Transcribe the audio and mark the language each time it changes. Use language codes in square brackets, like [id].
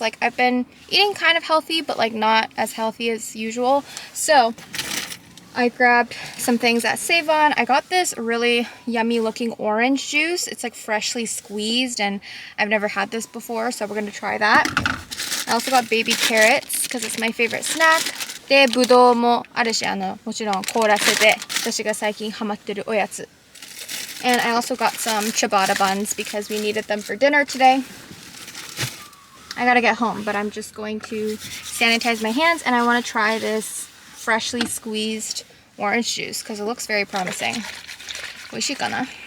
[en] Like I've been eating kind of healthy, but like not as healthy as usual. So I grabbed some things at Save-On. I got this really yummy looking orange juice. It's like freshly squeezed and I've never had this before, so we're gonna try that. I also got baby carrots because it's my favorite snack. [ja] で、ぶどうもあるし、もちろん凍らせて、私が最近ハマってるおやつ。 [en] And I also got some ciabatta buns because we needed them for dinner today. I gotta get home, but I'm just going to sanitize my hands and I want to try this freshly squeezed orange juice because it looks very promising. [ja] 美味しいかな？